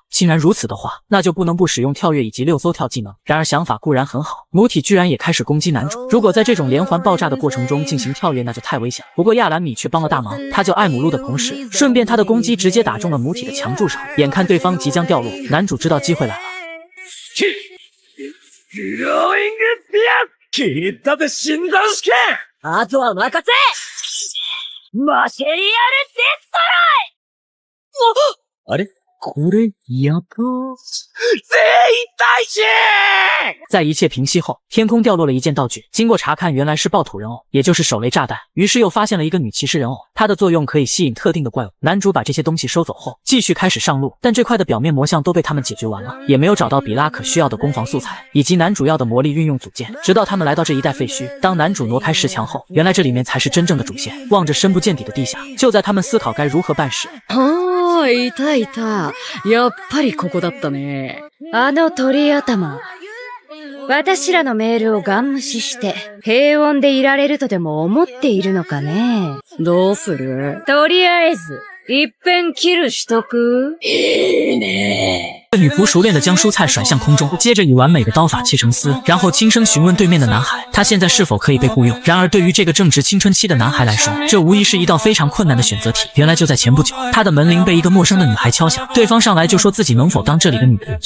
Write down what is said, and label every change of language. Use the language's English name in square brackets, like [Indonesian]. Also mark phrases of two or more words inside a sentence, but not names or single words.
[Chinese] 既然如此的话，那就不能不使用跳跃以及6艘跳技能。然而想法固然很好，母体居然也开始攻击男主。如果在这种连环爆炸的过程中进行跳跃，那就太危险。不过亚兰米却帮了大忙，他救艾姆路的同时，顺便他的攻击直接打中了母体的墙柱上。眼看对方即将掉落，男主知道机会来了。 [Japanese] あとは任せ！マシェリアルデストロイ！あれ？これ、やば。全員退治！ [Chinese] 在一切平息后，天空掉落了一件道具。经过查看，原来是暴土人偶，也就是手雷炸弹。于是又发现了一个女骑士人偶，它的作用可以吸引特定的怪物。男主把这些东西收走后，继续开始上路。但这块的表面魔像都被他们解决完了，也没有找到比拉可需要的攻防素材，以及男主要的魔力运用组件。直到他们来到这一带废墟，当男主挪开石墙后，原来这里面才是真正的主线。望着深不见底的地下，就在他们思考该如何办时， [Japanese] いたいた。やっぱりここだったね。あの鳥頭。私らのメールをガン無視して、平穏でいられるとでも思っているのかね。どうする？とりあえず、一遍キルしとく？ [Chinese] 女仆熟练地将蔬菜甩向空中，接着以完美的刀法切成丝，然后轻声询问对面的男孩，他现在是否可以被雇佣。然而对于这个正值青春期的男孩来说，这无疑是一道非常困难的选择题。原来就在前不久，他的门铃被一个陌生的女孩敲响，对方上来就说自己能否当这里的女仆。